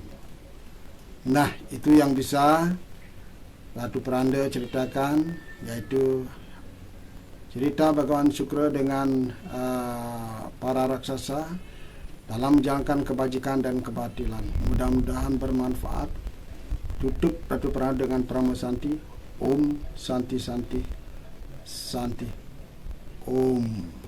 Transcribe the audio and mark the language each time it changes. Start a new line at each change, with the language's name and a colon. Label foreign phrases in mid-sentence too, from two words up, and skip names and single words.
Indonesian: Nah, itu yang bisa Ratu Peranda ceritakan, yaitu cerita Bhagawan Sukra dengan para raksasa dalam menjalankan kebajikan dan kebatilan. Mudah-mudahan bermanfaat. Tutup Ratu Peranda dengan Prama Santi.
Sanskrit: Om Santi Santi Santi. Om.